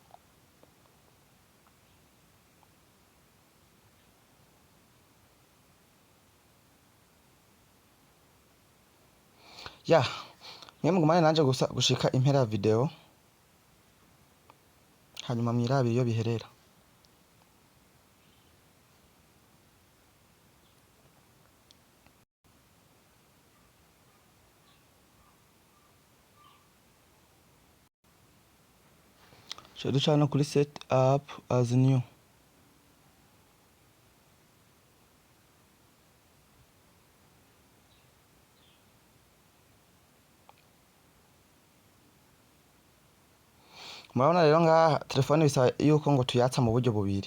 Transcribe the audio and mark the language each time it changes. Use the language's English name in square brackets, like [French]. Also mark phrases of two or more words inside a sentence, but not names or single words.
[Rundi] Ya mwe mugumane nanje gushika impera ya video, hanyuma mwirabe iyo biherera. Ca duca no kuri [English] set up as new. [Rundi] Murabona rero ngaha telefone bisaba yuko ngo tuyatsa mu buryo bubiri.